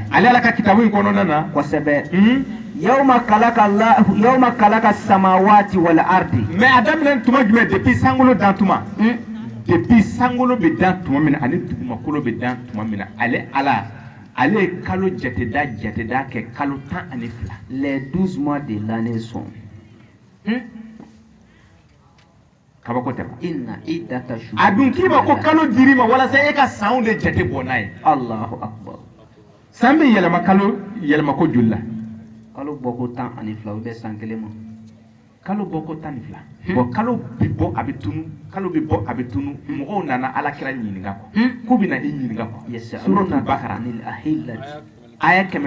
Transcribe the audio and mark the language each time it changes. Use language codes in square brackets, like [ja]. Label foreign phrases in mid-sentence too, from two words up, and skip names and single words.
[bm] ale ala ka kitabu in kɔnɔna na [ar] kosɛbɛ يوم خلق السماوات والأرض [bm] mais a daminɛ tuma jumɛn depuis sankolo dan tuma depuis sankolo bɛ dan tuma min na ani dugumakolo bɛ dan tuma min na ale ye kalo jateda kɛ kalo 10 ani fila [fr] les 12 mois de l'année sont [bm] kabako tɛ [ar] إن عدة الشهور [bm] a dun k'i ma ko kalo dir'i ma walasa e ka sanw de jate bɔ n'a ye [ar] الله أكبر [bm] san bɛ yɛlɛma ko joli la kalo bɔko 10 ani fila [fr] ou bien [bm] san kelen ma kalo bɔko 10 ni fila bon kalo bɛ bɔ a bɛ tunu mɔgɔw nana alakira ɲininka k'u bɛna i ɲininka suratul Bakara aya